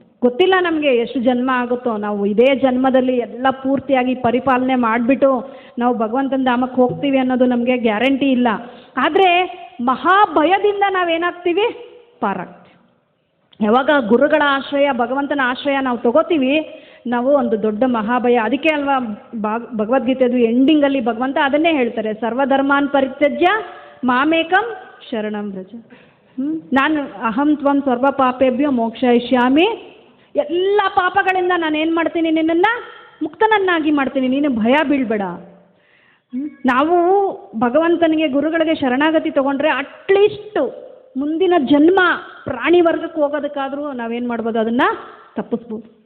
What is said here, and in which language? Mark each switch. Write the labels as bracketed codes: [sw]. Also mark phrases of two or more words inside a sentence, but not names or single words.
[kn] ಗೊತ್ತಿಲ್ಲ ನಮಗೆ ಎಷ್ಟು ಜನ್ಮ ಆಗುತ್ತೋ, ನಾವು ಇದೇ ಜನ್ಮದಲ್ಲಿ ಎಲ್ಲ ಪೂರ್ತಿಯಾಗಿ ಪರಿಪಾಲನೆ ಮಾಡಿಬಿಟ್ಟು ನಾವು ಭಗವಂತನ ಧಾಮಕ್ಕೆ ಹೋಗ್ತೀವಿ ಅನ್ನೋದು ನಮಗೆ ಗ್ಯಾರಂಟಿ ಇಲ್ಲ. ಆದರೆ ಮಹಾಭಯದಿಂದ ನಾವೇನಾಗ್ತೀವಿ, ಪಾರಾಗ್ತೀವಿ. ಯಾವಾಗ ಗುರುಗಳ ಆಶ್ರಯ, ಭಗವಂತನ ಆಶ್ರಯ ನಾವು ತಗೋತೀವಿ, ನಾವು ಒಂದು ದೊಡ್ಡ ಮಹಾಭಯ. ಅದಕ್ಕೆ ಅಲ್ವಾ ಭಗವದ್ಗೀತೆದು ಎಂಡಿಂಗಲ್ಲಿ ಭಗವಂತ ಅದನ್ನೇ ಹೇಳ್ತಾರೆ, [sa] ಸರ್ವಧರ್ಮಾನ್ ಪರಿತ್ಯಜ್ಯ ಮಾಮೇಕಂ ಶರಣಂ ವ್ರಜ. [kn] ನಾನು [sa] ಅಹಂ ತ್ವಂ ಸರ್ವ ಪಾಪೇಭ್ಯೋ ಮೋಕ್ಷಯಿಷ್ಯಾಮಿ, [kn] ಎಲ್ಲ ಪಾಪಗಳಿಂದ ನಾನು ಏನು ಮಾಡ್ತೀನಿ, ನಿನ್ನನ್ನು ಮುಕ್ತನನ್ನಾಗಿ ಮಾಡ್ತೀನಿ, ನೀನು ಭಯ ಬೀಳಬೇಡ. ನಾವು ಭಗವಂತನಿಗೆ ಗುರುಗಳಿಗೆ ಶರಣಾಗತಿ ತಗೊಂಡ್ರೆ [en] at least [kn] ಮುಂದಿನ ಜನ್ಮ ಪ್ರಾಣಿ ವರ್ಗಕ್ಕೆ ಹೋಗೋದಕ್ಕಾದರೂ ನಾವೇನು ಮಾಡ್ಬೋದು, ಅದನ್ನು ತಪ್ಪಿಸ್ಬೋದು.